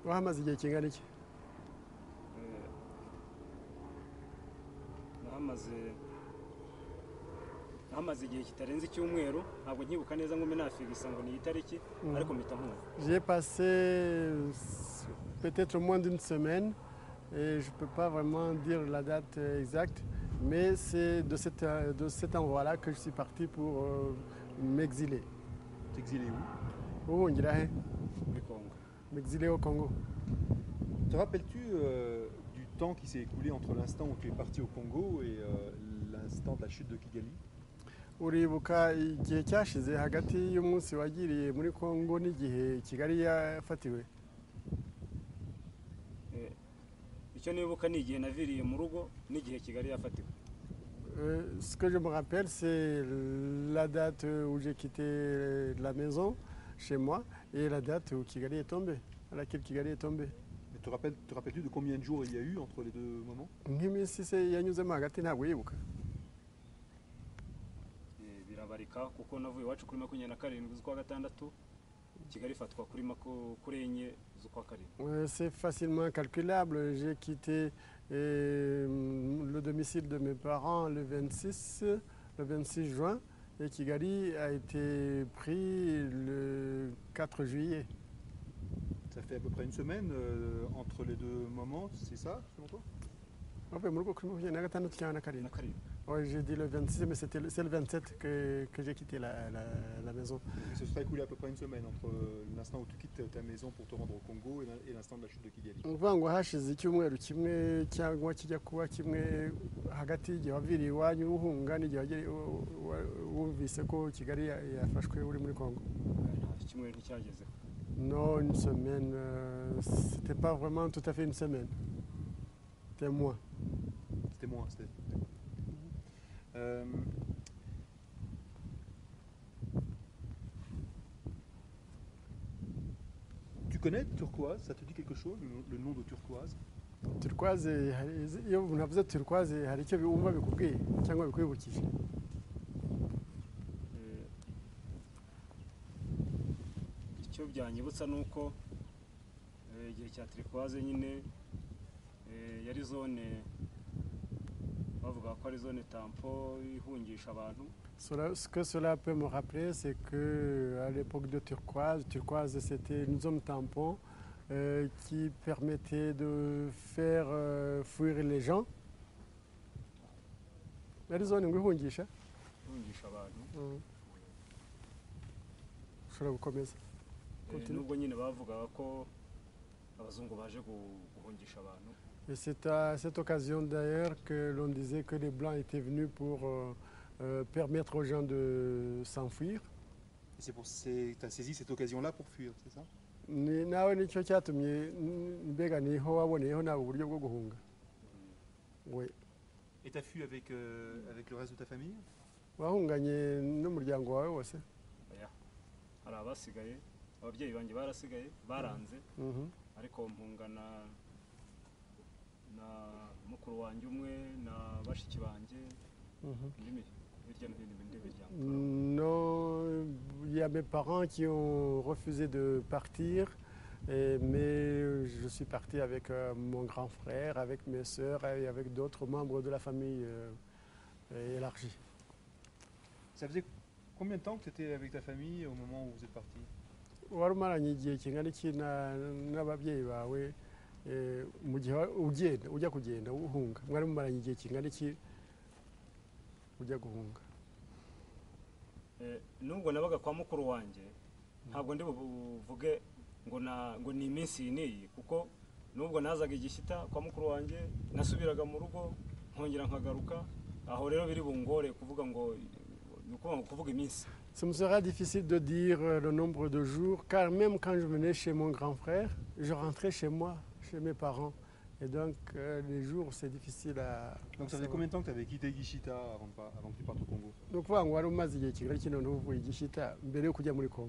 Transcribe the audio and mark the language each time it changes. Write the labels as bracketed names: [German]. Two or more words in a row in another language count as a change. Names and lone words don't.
[French] J'ai passé peut-être moins d'une semaine et je ne peux pas vraiment dire la date exacte, mais c'est de cet endroit-là que je suis parti pour m'exiler. T'exiler où? M'exiler au Congo. Te rappelles-tu du temps qui s'est écoulé entre l'instant où tu es parti au Congo et l'instant de la chute de Kigali? [Kinyarwanda] Uribuka igihe cyashize hagati y'umunsi wagiriye muri Congo n'igihe Kigali yafatiwe? Icyo nibuka ni igihe naviriye mu rugo n'igihe Kigali yafatiwe. [French] Ce que je me rappelle, c'est la date où j'ai quitté la maison chez moi et la date où Kigali est tombé, à laquelle Kigali est tombé. Mais te rappelles-tu de combien de jours il y a eu entre les deux moments? [Kinyarwanda] Nk'iminsi se yanyuzemo hagati ntabwo yibuka. birabarika kuko navuye iwacu kuri 27 z'ukwa gatandatu Kigali ifatwa kuri enye z'ukwa karindwi. [French] C'est facilement calculable. J'ai quitté le domicile de mes parents le 26 juin et Kigali a été pris le 4 juillet. Ça fait à peu près une semaine entre les deux moments, c'est ça selon toi? Oui, j'ai dit le 26, mais c'est le 27 que j'ai quitté la maison. Et ce serait écoulé à peu près une semaine entre l'instant où tu quittes ta maison pour te rendre au Congo et l'instant de la chute de Kigali. [Kinyarwanda] Ni ukuvuga ngo hashize icyumweru kimwe cyangwa kijya kuba kimwe hagati y'igihe waviriye iwanyu uhunga n'igihe wumvise ko Kigali yafashwe uri muri Congo. Nta icyumweru nticyagezeho. [French] Non, une semaine, c'était pas vraiment tout à fait une semaine. C'était moins. C'était moins, c'était. Tu connais Turquoise? Ça te dit quelque chose, le nom de Turquoise? [Kinyarwanda] Turquoise, iyo umuntu avuze turquoise hari icyo wumva bikubwiye cyangwa bikwibukije? Icyo byanyibutsa nuko igihe cya turquoise nyine yari zone bavuga ko ari [French] zone tampon [Kinyarwanda] ihungisha abantu. [French] Ce que cela peut me rappeler, c'est qu'à l'époque de Turquoise, c'était une zone tampon qui permettait de faire fuir les gens. [Kinyarwanda] Yari zone ngo ihungisha abantu. Ushobora gukomeza. Nubwo nyine bavugaga ko abazungu baje guhungisha abantu. [French] Et c'est à cette occasion d'ailleurs que l'on disait que les Blancs étaient venus pour permettre aux gens de s'enfuir. Tu as saisi cette occasion-là pour fuir, c'est ça? [Kinyarwanda] Nawe nicyo cyatumye mbega niho waboneyeho nawe uburyo bwo guhunga. [French] Oui. Et tu as fui avec le reste de ta famille? [Kinyarwanda] Wahunganye n'umuryango wawe wose? Hari abasigaye, ababyeyi banjye barasigaye baranze, ariko mpungana na mukuru wanjye umwe na bashiki banjye hirya no hino ibindi miryango. [French] Non, il y a mes parents qui ont refusé de partir, mais je suis parti avec mon grand frère, avec mes sœurs et avec d'autres membres de la famille élargie. Ça faisait combien de temps que tu étais avec ta famille au moment où vous êtes parti? [Kinyarwanda] Wari umaranye igihe kingana iki n'ababyeyi bawe mu gihe ujya kugenda uhunga? Mwari mumaranye igihe kingana iki ujya guhunga? Nubwo nabaga kwa mukuru wanjye ntabwo ndi buvuge ngo ni iminsi n'iyi, kuko nubwo nazaga igishyita kwa mukuru wanjye nasubiraga mu rugo nkongera nkagaruka, aho rero biri bungore kuvuga ngo kuvuga iminsi. [French] Ça me sera difficile de dire le nombre de jours, car même quand je venais chez mon grand frère, je rentrais chez moi, chez mes parents. Et donc, les jours, c'est difficile à... Donc, ça faisait combien de temps que tu avais quitté Gishita avant que tu partes au Congo? Donc, voilà, on a [Kinyarwanda] umaze igihe kingana iki noneho uvuye Gishita mbere yo kujya muri Congo?